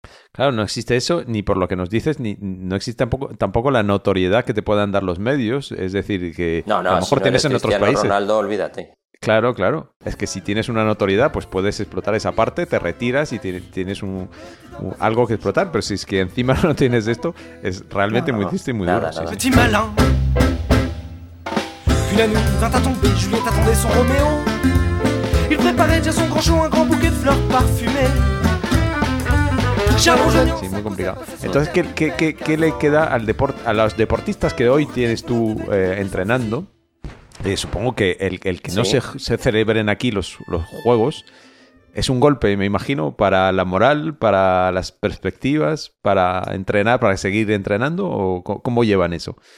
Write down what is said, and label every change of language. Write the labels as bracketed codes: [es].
[es] Claro, no existe eso, ni por lo que nos dices, ni no existe tampoco la notoriedad que te puedan dar los medios. Es decir, que no, a lo mejor si no eres en otros países. Cristiano Ronaldo, olvídate. Claro, claro. Es que si tienes una notoriedad, pues puedes explotar esa parte, te retiras y tienes un algo que explotar. Pero si es que encima no tienes esto, es realmente muy triste y muy duro. Nada. [fr] Petit malin. Puis la nuit vint à tomber, Juliette attendait son Roméo. Il préparait déjà son grand show, un grand bouquet de fleurs parfumées. [es] Sí, muy complicado. Entonces, ¿qué le queda al deporte, a los deportistas que hoy tienes tú entrenando? Supongo que el que sí. No se celebren aquí los juegos es un golpe, me imagino, para la moral, para las perspectivas, para entrenar, para seguir entrenando, ¿o cómo llevan eso?